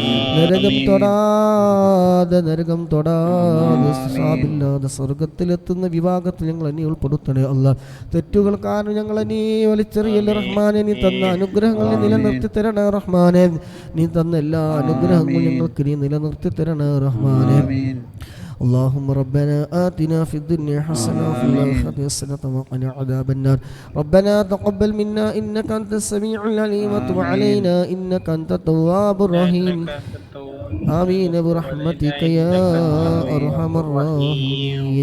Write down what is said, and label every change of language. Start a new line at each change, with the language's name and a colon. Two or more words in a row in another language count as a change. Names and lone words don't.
Malayalam: നരകം തൊടാതെ ില്ലാതെ സ്വർഗത്തിലെത്തുന്ന വിഭാഗത്തിൽ ഞങ്ങൾ നീ ഉൾപ്പെടുത്തണേ അല്ലാഹ്. തെറ്റുകൾ കാരണം ഞങ്ങൾ നീ വലിച്ചെറിയല്ല റഹ്മാനെ. നീ തന്ന അനുഗ്രഹങ്ങൾ നിലനിർത്തി തരണേ റഹ്മാനെ. നീ തന്ന എല്ലാ അനുഗ്രഹങ്ങളും ഞങ്ങൾക്ക് നീ നിലനിർത്തി തരണേ റഹ്മാനെ.
Arabic: اللهم ربنا آتنا في الدنيا حسنة وفي الآخرة حسنة وقنا عذاب النار. ربنا تقبل منا إنك أنت السميع العليم وتب علينا إنك أنت التواب الرحيم. آمين برحمتك يا أرحم الراحمين.